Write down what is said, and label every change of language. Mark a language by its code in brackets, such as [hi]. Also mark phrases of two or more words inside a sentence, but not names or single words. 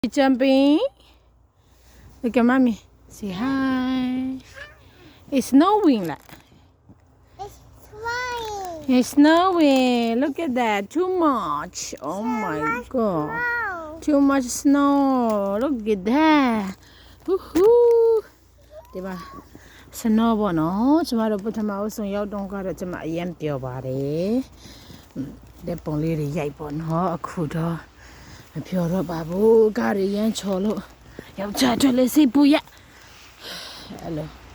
[en] Jumping. Look at mommy. Say hi. It's snowing. It's flying. It's snowing. Look at that. Too much. Oh my god. Wow. Too much snow. Look at that. Woohoo. [my] ဒီမှာ snow ပေါ့နော်ကျမတို့ပထမအဆုံးရောက်တော့ကတော့ကျမအရင်ပြောပါတယ်တဲ့ပုံလေးတွေရိုက်ပေါ့နော်အခုတော့မပြောတော့ပါဘူးကားတွေရမ်းချော်လို့ယောက်ျားထွက်လေစိတ်ပူရအဲ့လို